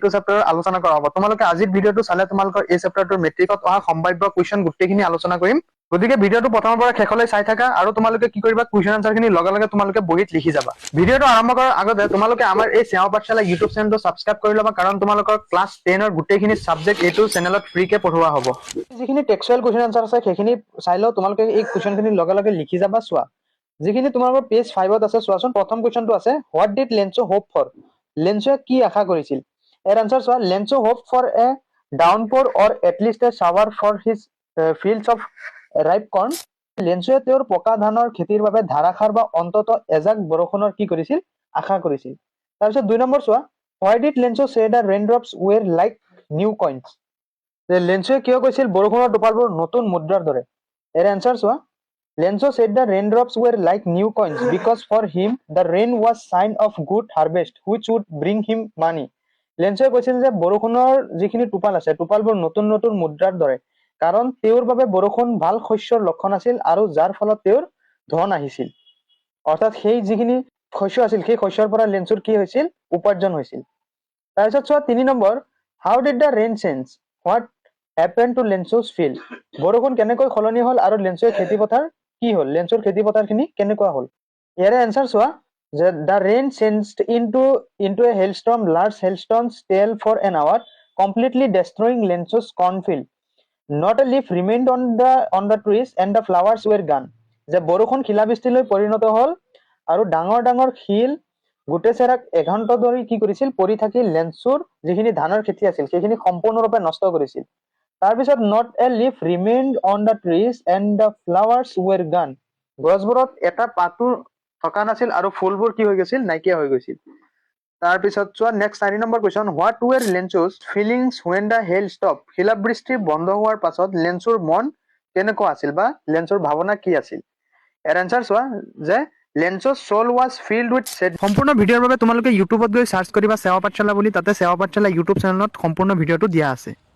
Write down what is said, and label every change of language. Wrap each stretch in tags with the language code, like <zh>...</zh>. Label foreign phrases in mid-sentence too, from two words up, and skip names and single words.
<as>চেপ্টাৰৰ আলোচনা কৰা হ'ব তোমালোকে আজিৰ ভিডিঅটো চালে তোমালোকৰ এই চেপ্টাৰটোৰ মেট্ৰিকত অহা সম্ভাৱ্য কোৱেশ্চন গুটেইখিনি আলোচনা কৰিম গতিকে ভিডিঅটো প্ৰথমৰ পৰা শেষলৈ চাই থাকা আৰু তোমালোকে কি কৰিবা কোৱেশ্চন আনসাৰখিনি লগে লগে তোমালোকে বহিত লিখি যাবা ভিডিঅটো আৰম্ভ কৰাৰ আগতে তোমালোকে আমাৰ এই সেৱা পাঠশালা ইউটিউব চেনেলটো সাবস্ক্ৰাইব কৰি লবা কাৰণ তোমালোকৰ ক্লাছ 10 ৰ গুটেইখিনি সাবজেক্ট এইটো চেনেলত ফ্ৰীকে পঢ়োৱা হ'ব যিখিনি</as> <en>textual question answer</en> <as>আছে সেইখিনি চাই লও তোমালোকে এই কোৱেশ্চনখিনি লগে লগে লিখি যাবা চোৱা যিখিনি তোমালোকৰ পেজ 5 ত আছে চোৱাচোন প্ৰথম কোৱেশ্চনটো আছে</as> <en>what did Lencho hope for</en> <as>লেঞ্চোৱে কি আশা কৰিছিল এৰ আনসাৰ চোৱা</as> <en>Lencho hope for a downpour or atleast a shower for his fields of ripe corn</en> <as>লেঞ্চোৱে তেওঁৰ পকা ধানৰ খেতিৰ বাবে ধাৰাসাৰ বা অন্তত এজাক বৰষুণৰ কি কৰিছিল আশা কৰিছিল তাৰপিছত 2 নম্বৰ চোৱা</as> <en>why did লেঞ্চো say the raindrops were like new coins</en> <as>লেঞ্চোৱে কিয় কৈছিল বৰষুণৰ টোপালবোৰ নতুন মুদ্ৰাৰ দৰে এৰ আনসাৰ চোৱা</as> <en>লেঞ্চো said the raindrops were like new coins because for him the rain was sign of good harvest which would bring him money</en> <as>লেঞ্চোৱে কৈছিল যে বৰষুণৰ যিখিনি টোপাল আছে টোপালবোৰ নতুন নতুন মুদ্ৰাৰ দৰে কাৰণ তেওঁৰ বাবে বৰষুণ ভাল শস্যৰ লক্ষণ আছিল আৰু যাৰ ফলত তেওঁৰ ধন আহিছিল অৰ্থাৎ সেই যিখিনি শস্য আছিল সেই শস্যৰ পৰা লেঞ্চোৰ কি হৈছিল উপাৰ্জন হৈছিল তাৰপিছত চোৱা 3 নম্বৰ</as> <en>how did the rain change what happened to লেঞ্চো's field</en> <as>বৰষুণ কেনেকৈ খলনি হল আৰু লেঞ্চোৰ খেতিপথাৰ কি হল লেঞ্চোৰ খেতিপথাৰখিনি কেনেকুৱা হল ইয়াৰে আনসাৰ চোৱা যে</as> <en>the rain changed into a hailstorm large hailstones fell for an hour completely destroying লেঞ্চো's cornfield not a leaf remained on the trees and the flowers were gone</en> <as>যে বৰষুণ শিলাবৃষ্টিলৈ পৰিণত হল আৰু ডাঙৰ ডাঙৰ শিল গুটেচেৰাক এঘণ্টা ধৰি কি কৰিছিল পৰি থাকি লেঞ্চোৰ যিখিনি ধানৰ খেতি আছিল সেইখিনি সম্পূৰ্ণৰূপে নষ্ট কৰিছিল তাৰ পিছত</as> <en>not a leaf remained on the trees and the flowers were gone</en> <as>গছবোৰত এটা পাতো থকা নাছিল আৰু ফুলবোৰ কি হৈ গৈছিল নাইকিয়া হৈ গৈছিল তাৰ পিছত চোৱা নেক্সট 4 নম্বৰ কোৱেশ্চন</as> <en>হোৱাট ওয়াৰ লেঞ্চো's ফিলিংস when the hail stopped</en> <as>শিলাবৃষ্টি বন্ধ হোৱাৰ পাছত লেঞ্চোৰ মন কেনেকুৱা আছিল বা লেঞ্চোৰ ভাৱনা কি আছিল এৰ আনসাৰ চোৱা যে</as> <en>লেঞ্চো's soul was filled with sadness</en> <as>সম্পূৰ্ণ ভিডিঅ'ৰ বাবে তোমালোকে ইউটিউবত গৈ সাৰ্চ কৰিবা সেৱা পাঠশালা বুলি তাতে সেৱা পাঠশালা ইউটিউব চেনেলত সম্পূৰ্ণ ভিডিঅ'টো দিয়া আছে</as>